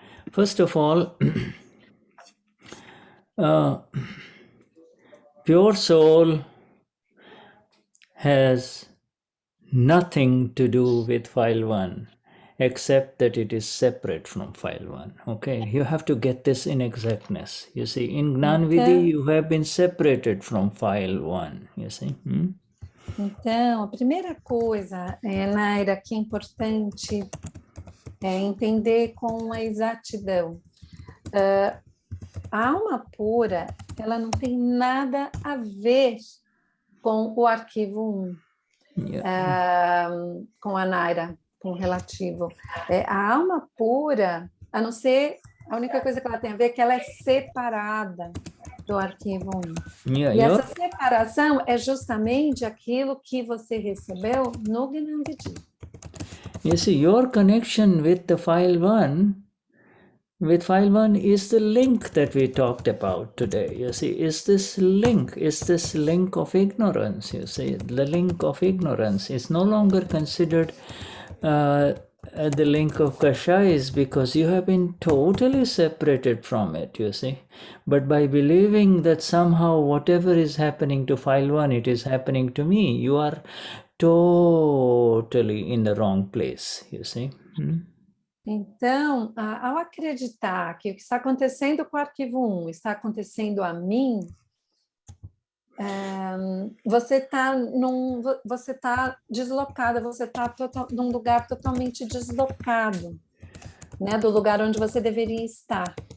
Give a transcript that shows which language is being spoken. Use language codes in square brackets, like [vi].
[en] First of all, pure soul has nothing to do with file 1, except that it is separate from file 1. Okay, you have to get this in exactness. You see, in Gnanvidhi, you have been separated from file 1. You see. [pt] Então, a primeira coisa, Naira, que é importante entender com a exatidão. A alma pura, ela não tem nada a ver com o arquivo 1, com a Naira, com o relativo. A alma pura, a não ser, a única coisa que ela tem a ver é que ela é separada do arquivo 1. E essa separação é justamente aquilo que você recebeu no Gnanvidhi. [en] You see, your connection with the file 1, is the link that we talked about today. You see, is this link of ignorance. You see, the link of ignorance is no longer considered the link of kashayas, because you have been totally separated from it, you see. But by believing that somehow whatever is happening to file 1, it is happening to me, you are totally in the wrong place, you see. [pt] Então, ao acreditar que o que está acontecendo com o arquivo 1 está acontecendo a mim, você está deslocada, você está num lugar totalmente deslocado, né, do lugar onde você deveria estar.